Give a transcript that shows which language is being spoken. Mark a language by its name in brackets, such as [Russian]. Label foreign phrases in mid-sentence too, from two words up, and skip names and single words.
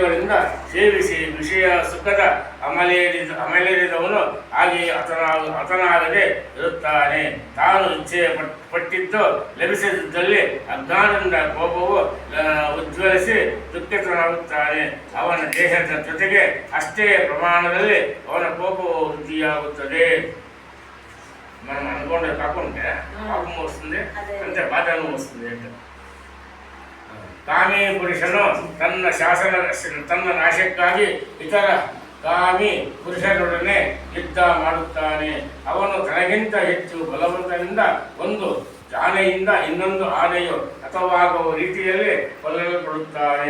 [Kannada] ಸೇವಿಸಿ ವಿಷಯ ಸುಖದ ಅಮಲೇರಿದವನು ಹಾಗೆ ಹತನಾಗದೆ ಇರುತ್ತಾನೆ. ತಾನು ಇಚ್ಛೆ ಪಟ್ಟಿದ್ದು ಲಭಿಸದಿದ್ದಲ್ಲಿ ಅಜ್ಞಾನದಿಂದ ಕೋಪವು ಉಜ್ವಲಿಸಿ ದುಃಖಿತನಾಗುತ್ತಾನೆ. ಅವನ ದೇಹದ ಜೊತೆಗೆ ಅಷ್ಟೇ ಪ್ರಮಾಣದಲ್ಲಿ ಅವನ ಕೋಪವು ವೃದ್ಧಿಯಾಗುತ್ತದೆ. [Telugu] మనం అనుకోండి కాకుంటే పాపం వస్తుంది, అంతే బాధను వస్తుంది. [Kannada] ಕಾಮಿ ಪುರುಷನು ತನ್ನ ನಾಶಕ್ಕಾಗಿ ಇತರ ಕಾಮಿ ಪುರುಷರೊಡನೆ ಯುದ್ಧ ಮಾಡುತ್ತಾನೆ. ಅವನು ತನಗಿಂತ ಹೆಚ್ಚು ಬಲವಂತನಿಂದ ಒಂದು ಆನೆಯಿಂದ ಇನ್ನೊಂದು ಆನೆಯು ಹತವಾಗುವ ರೀತಿಯಲ್ಲಿ ಕೊಲ್ಲಲ್ಪಡುತ್ತಾನೆ.